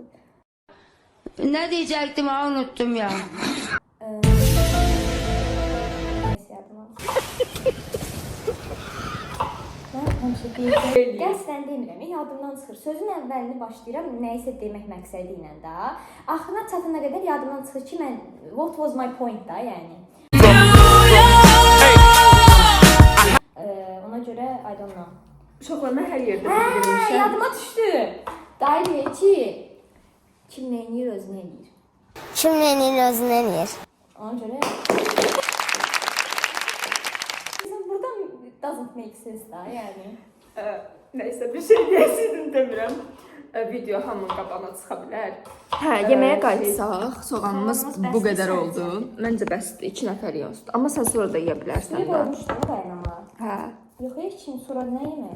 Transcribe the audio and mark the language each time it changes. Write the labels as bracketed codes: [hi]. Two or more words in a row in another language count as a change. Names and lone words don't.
[tr] Ne diyecektim ha unuttum ya. [az] Neyse yadımdan. Mən həmişə deyirəm. Qəsdən demirəm, yadımdan çıxır. Sözün əvvəlini başlayıram, nəyisə demək məqsədi ilə də. Axırına çatana qədər yadımdan çıxır ki, mən [en] what was my point [az] da, yəni. Ona görə [en] I don't know. [az] Uşaqlar mən hər yerdə bildirmişəm. Yadıma düşdü. Dayı deyir ki, kim neyini özünə eləyir. Kim neyini özünə eləyir? Ona görə... Buradan [en] doesn't make sense [az] da, yəni. Nəysə, bir şey deyəsidim demirəm. Video hamının qabağına çıxa bilər. Hə, yeməyə qayıtsaq, soğanımız bu qədər oldu. Məncə bəsdir, 2 nəfər yoxdur. Amma sən sonra da yeyə bilərsən Bir da. qoymuşdum dayanama. Hə. Yox, heç kim sonra nə yemək?